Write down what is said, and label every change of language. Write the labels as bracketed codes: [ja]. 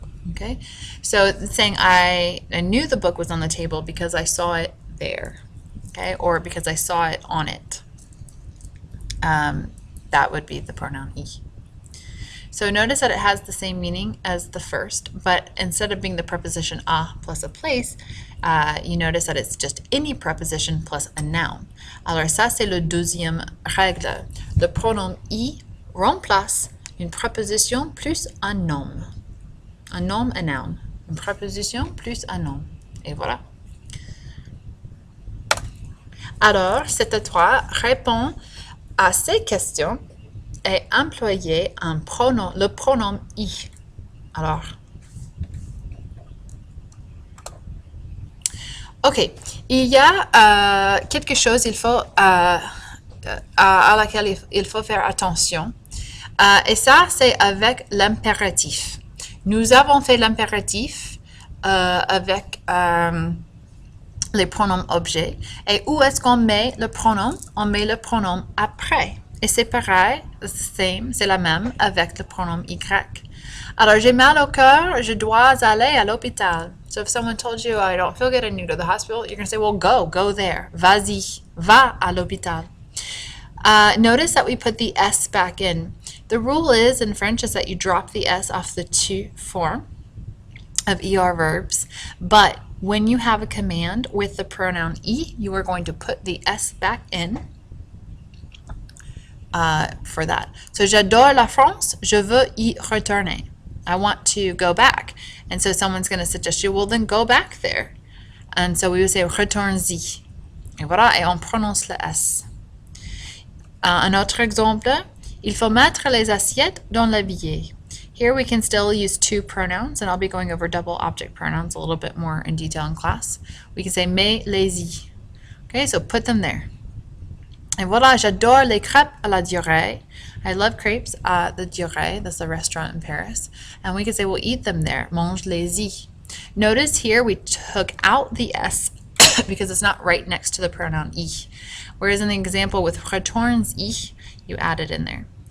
[en] Okay, so it's saying I knew the book was on the table because I saw it there, okay, or because I saw it on it. That would be the pronoun I. So notice that it has the same meaning as the first, but instead of being the preposition a plus a place, you notice that it's just any preposition plus a noun. [fr] Alors ça, c'est le deuxième règle. Le pronom I remplace une préposition plus un nom. Un nom, un noun. Une préposition plus un nom. Et voilà. Alors, c'est à toi. Réponds à ces questions et employer un pronom, le pronom I. Alors, ok. Il y a quelque chose à laquelle il faut faire attention. Et ça, c'est avec l'impératif. Nous avons fait l'impératif avec les pronoms objets. Et où est-ce qu'on met le pronom? On met le pronom après. Et c'est pareil, c'est la même avec le pronom Y. Alors, j'ai mal au cœur, je dois aller à l'hôpital. [en] So if someone told you, I don't feel good, I need to go to the hospital, you're going to say, well, go there. [fr] Vas-y, va à l'hôpital. [en] Notice that we put the S back in. The rule is in French is that you drop the S off the to form of ER verbs, but when you have a command with the pronoun I, you are going to put the S back in for that. [fr] So, j'adore la France, je veux y retourner. [en] I want to go back. And so someone's going to suggest you, well, then go back there. And so we would say retourne-y. [fr] Et voilà, et on prononce le S. Un autre exemple, il faut mettre les assiettes dans l'évier. [en] Here we can still use two pronouns, and I'll be going over double object pronouns a little bit more in detail in class. We can say mets-les-y. Okay, so put them there. [fr] Et voilà, j'adore les crêpes à la durée. [en] I love crepes at the Durée, that's a restaurant in Paris. And we could say, we'll eat them there. Mange-les-y. Notice here we took out the S because it's not right next to the pronoun I. Whereas in the example with retournes-y, you add it in there.